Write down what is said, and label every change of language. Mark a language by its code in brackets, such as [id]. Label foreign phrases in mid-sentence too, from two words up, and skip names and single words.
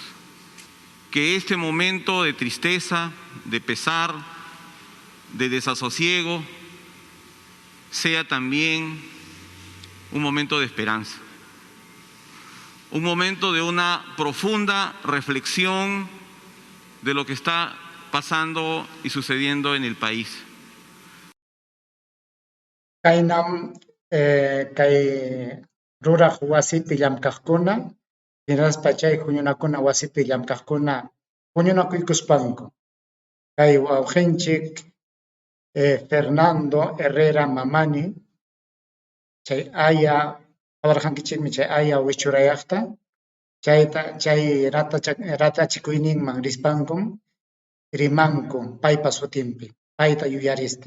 [es] Que este momento de tristeza, de pesar, de desasosiego sea también un momento de esperanza, un momento de una profunda reflexión de lo que está pasando y sucediendo en el país. [qu] Kainam kay ruraq wasipi llamkaqkuna hinaspa chay huñunakuna wasipi llamkaqkuna huñunakuykuspanku. Kay wawqinchik Fernando Herrera Mamani chay aya awarqankichikmi chay aya wichurayaqta chay ratachikuyninman rispankum rimanku paypa sutinpi payta yuyaristin.